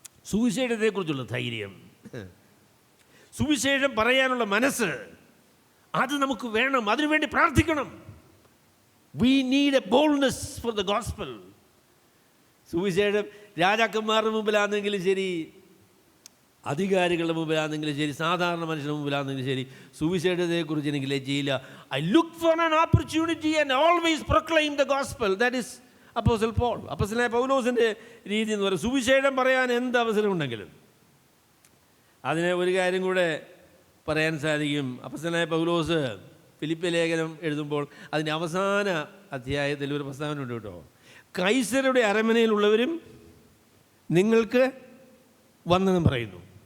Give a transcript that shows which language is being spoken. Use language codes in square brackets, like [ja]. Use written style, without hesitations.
[ml] സുവിശേഷത്തെക്കുറിച്ചുള്ള ധൈര്യം, സുവിശേഷം പറയാനുള്ള മനസ്സ്, അത് നമുക്ക് വേണം. അതിനുവേണ്ടി പ്രാർത്ഥിക്കണം. [en] We need a boldness for the gospel. [ml] സുവിശേഷം രാജാക്കന്മാരുടെ മുമ്പിലാണെങ്കിലും ശരി, അധികാരികളുടെ മുമ്പിലാണെങ്കിലും ശരി, സാധാരണ മനുഷ്യരുടെ മുമ്പിലാണെങ്കിലും ശരി, സുവിശേഷത്തെക്കുറിച്ച് എനിക്ക് ലജ്ജയില്ല. [en] I look for an opportunity and always proclaim the gospel. That is Apostle Paul. [ml] അപ്പോസ്തലനായ പൗലോസിൻ്റെ രീതി എന്ന് പറയുന്നത് സുവിശേഷം പറയാൻ എന്ത് അവസരമുണ്ടെങ്കിലും. അതിന് ഒരു കാര്യം കൂടെ പറയാൻ സാധിക്കും. അപ്പോസ്തലനായ പൗലോസ് ഫിലിപ്പി ലേഖനം എഴുതുമ്പോൾ അതിൻ്റെ അവസാന അധ്യായത്തിൽ ഒരു പ്രസ്താവന ഉണ്ട് കേട്ടോ. കൈസരുടെ അരമനയിലുള്ളവരും നിങ്ങൾക്ക് വന്ദനം പറയുന്നു.